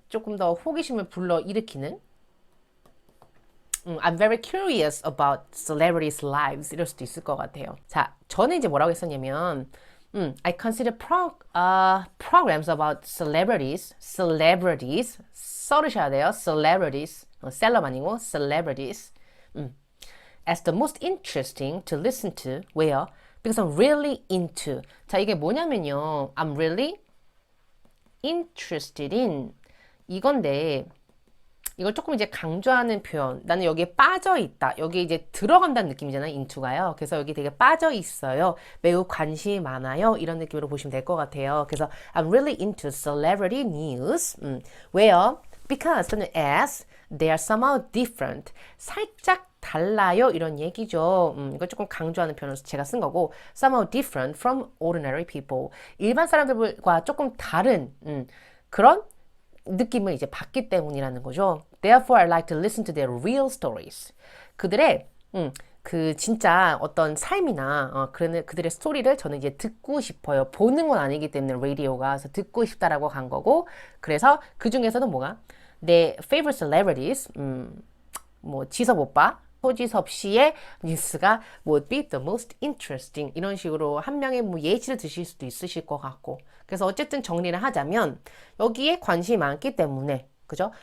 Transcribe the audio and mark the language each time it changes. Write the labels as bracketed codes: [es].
[ko] 조금 더 호기심을 불러일으키는 [en] I'm very curious about celebrities' lives [ko] 이럴 수도 있을 것 같아요. 자, 저는 이제 뭐라고 했었냐면 [en] I consider programs about celebrities [ko] 써르셔야 돼요. [en] celebrities [ko] 셀럽 아니고 [en] celebrities as the most interesting to listen to. [ko] 왜요? [en] Because I'm really into. [ko] 자, 이게 뭐냐면요. [en] I'm really interested in [ko] 이건데 이걸 조금 이제 강조하는 표현. 나는 여기에 빠져 있다. 여기 이제 들어간다는 느낌이잖아요. into가요. 그래서 여기 되게 빠져 있어요. 매우 관심이 많아요. 이런 느낌으로 보시면 될 것 같아요. 그래서 [en] I'm really into celebrity news. [ko] 왜요? [en] Because [ko] 또는 [en] as they are somehow different. [ko] 살짝 달라요. 이런 얘기죠. 이걸 조금 강조하는 표현으로 제가 쓴 거고 [en] somehow different from ordinary people. [ko] 일반 사람들과 조금 다른 그런 느낌을 이제 받기 때문이라는 거죠. [en] Therefore, I like to listen to their real stories. [ko] 그들의 그 진짜 어떤 삶이나 그들의 스토리를 저는 이제 듣고 싶어요. 보는 건 아니기 때문에 라디오가 그래서 듣고 싶다라고 간 거고 그래서 그 중에서는 뭐가 내 [en] favorite celebrities [ko] 뭐 지섭 오빠 소지섭 씨의 뉴스가 [en] would be the most interesting [ko] 이런 식으로 한 명의 뭐 예시를 드실 수도 있으실 것 같고 그래서 어쨌든 정리를 하자면 여기에 관심이 많기 때문에 그죠?